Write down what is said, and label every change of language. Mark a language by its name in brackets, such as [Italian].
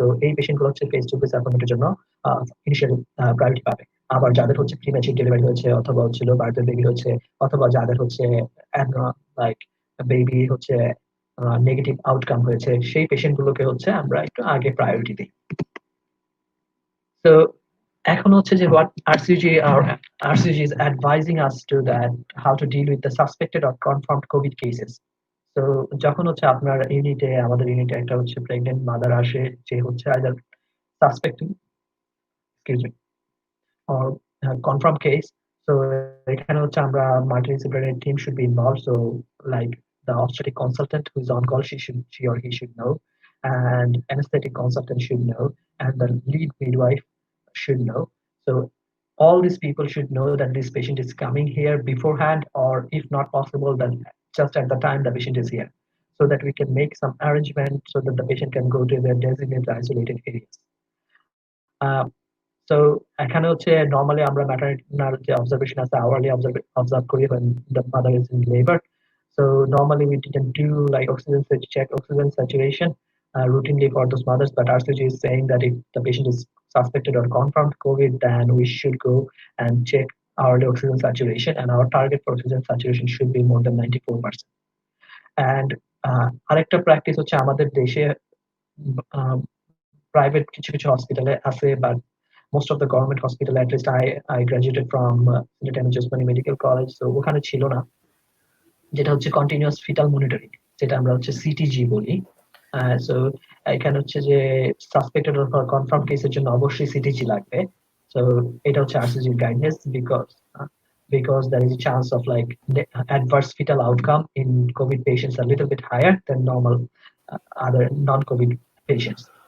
[Bangla] So এই patient গুলো হচ্ছে ফেস টু ফেস অ্যাপয়েন্টমেন্টের জন্য ইনিশিয়ালি প্রায়োরিটি পাবে। আবার যাদের হচ্ছে প্রিম্যাচুর ডেলিভারি হয়েছে অথবা হচ্ছিল বার্থডে বেবি হচ্ছে, অথবা যাদের হচ্ছে লাইক বেবি হচ্ছে নেগেটিভ আউটকাম হয়েছে, সেই পেশেন্ট গুলোকে হচ্ছে আমরা একটু আগে প্রায়োরিটি দিই। তো এখন হচ্ছে যে [English] what RCG is advising us to that how to deal with the suspected or confirmed COVID cases. [Bangla] তো যখন হচ্ছে আপনার ইউনিটে আমাদের ইউনিটে একটা হচ্ছে প্রেগনেন্ট মাদার আসে যে হচ্ছে either সাসপেক্টিং excuse me [English] or confirmed case. So [Bangla] এখানে হচ্ছে আমরা [English] multidisciplinary team should be involved. So like the obstetric consultant who is on call, she or he should know, and anesthetic consultant should know, and the lead midwife should know. So all these people should know that this patient is coming here beforehand, or if not possible, then just at the time the patient is here, so that we can make some arrangement so that the patient can go to their designated isolated areas. [Bangla] So এখানে হচ্ছে normally আমরা maternal যে observation আছে hourly observe করি [English] when the mother is in labor. So normally we didn't do like check oxygen saturation routinely for those mothers, but RCG is saying that if the patient is suspected or confirmed COVID, then we should go and check hourly oxygen saturation, and our target for oxygen saturation should be more than 94%. [Bangla] And আরেকটা practice হচ্ছে আমাদের দেশে private কিছু কিছু হসপিটালে আছে, but [English] most of the government hospital, at least I graduated from Silet M. [Bangla] Josmani Medical College, so ওখানে ছিল না, যেটা হচ্ছে কন্টিনিউয়াস ফিটাল মনিটরিং, যেটা আমরা হচ্ছে সিটিজি বলি। সো এখানে হচ্ছে যে সাসপেক্টেড অথবা কনফার্ম কেসের জন্য অবশ্যই সিটিজি লাগবে। সো এটা হচ্ছে আরসিজির guidance [English] because there is a chance of like adverse fetal outcome in COVID patients a little bit higher than normal other non-COVID patients.